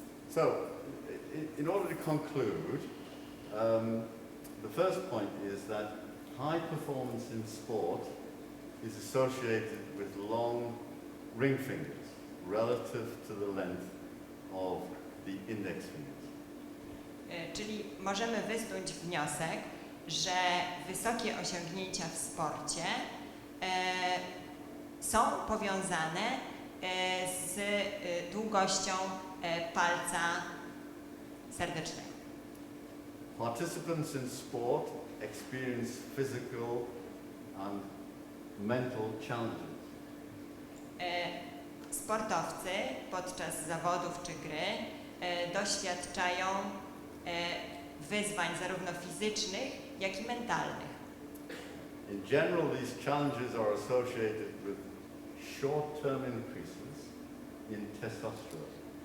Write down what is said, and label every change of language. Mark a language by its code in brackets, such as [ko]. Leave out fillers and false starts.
[en] So, in order to conclude, the first point is that high performance in sport is associated with long ring fingers relative to the length of the index fingers. [pl] Czyli możemy wysnuć wniosek, że wysokie osiągnięcia w sporcie są powiązane z długością palca serdecznego. [en] Participants in sport experience physical and mental challenges. [pl] Sportowcy podczas zawodów czy gry doświadczają wyzwań zarówno fizycznych, jak i mentalnych. [en] In general, these challenges are associated with short-term increases in testosterone.